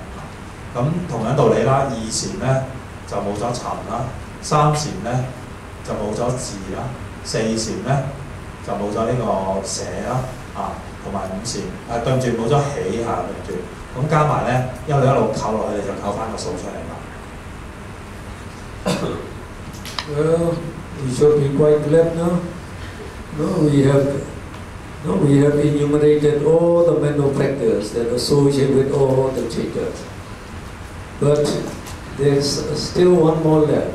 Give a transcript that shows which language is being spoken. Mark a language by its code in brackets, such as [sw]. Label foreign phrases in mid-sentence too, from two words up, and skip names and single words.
[yue] 咁同樣道理啦，2禪咧就冇咗尋啦，3禪咧就冇咗字啦，4禪咧就冇咗呢個捨啦，同埋5禪對唔住冇咗喜嚇，對唔住。咁加埋咧，一路扣落去，你就扣翻個數出嚟啦。 [en] Well, we should be quite glad now. We have enumerated all the mental factors that associate with all the chaitas. But there's still one more left.